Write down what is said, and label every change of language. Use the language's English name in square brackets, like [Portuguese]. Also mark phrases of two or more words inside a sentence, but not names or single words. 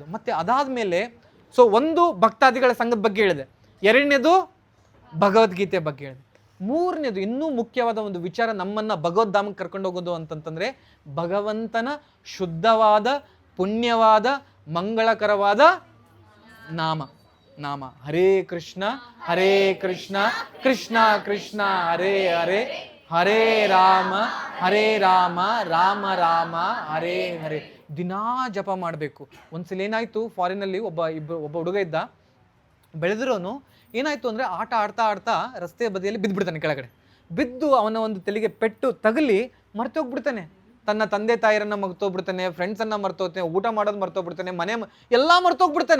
[Kannada] ಮತ್ತು ಅದಾದಮೇಲೆ ಸೊ ಒಂದು ಭಕ್ತಾದಿಗಳ ಸಂಘದ ಬಗ್ಗೆ ಹೇಳಿದೆ, ಎರಡನೇದು ಭಗವದ್ಗೀತೆ ಬಗ್ಗೆ ಹೇಳಿದೆ, ಮೂರನೇದು ಇನ್ನೂ ಮುಖ್ಯವಾದ ಒಂದು ವಿಚಾರ ನಮ್ಮನ್ನು ಭಗವದ್ಧಾಮಕ್ಕೆ ಕರ್ಕೊಂಡು ಹೋಗೋದು ಅಂತಂತಂದರೆ ಭಗವಂತನ ಶುದ್ಧವಾದ ಪುಣ್ಯವಾದ ಮಂಗಳಕರವಾದ ನಾಮ. [Sanskrit] ಹರೇ ಕೃಷ್ಣ ಕೃಷ್ಣ ಕೃಷ್ಣ ಹರೇ ಹರೇ, ಹರೇ ರಾಮ ರಾಮ ರಾಮ ಹರೇ ಹರೇ. [Kannada] ದಿನಾ ಜಪ ಮಾಡಬೇಕು. ಒಂದ್ಸಲ ಏನಾಯ್ತು, ಫಾರಿನಲ್ಲಿ ಒಬ್ಬ ಹುಡುಗ ಇದ್ದ, ಬೆಳೆದಿರೋನು. ಏನಾಯ್ತು ಅಂದರೆ ಆಟ ಆಡ್ತಾ ರಸ್ತೆ ಬದಿಯಲ್ಲಿ ಬಿದ್ದುಬಿಡ್ತಾನೆ. ಕೆಳಗಡೆ ಬಿದ್ದು ಅವನ ಒಂದು ತಲೆಗೆ ಪೆಟ್ಟು ತಗಲಿ ಮರ್ತೋಗ್ಬಿಡ್ತಾನೆ. ತನ್ನ ತಂದೆ ತಾಯಿರನ್ನ ಮರ್ತೋಗ್ಬಿಡ್ತಾನೆ, ಫ್ರೆಂಡ್ಸನ್ನು ಮರ್ತೋಗ್ತಾನೆ, ಊಟ ಮಾಡೋದು ಮರ್ತೋಗ್ಬಿಡ್ತಾನೆ, ಮನೆ ಎಲ್ಲ ಮರ್ತೋಗ್ಬಿಡ್ತಾನೆ.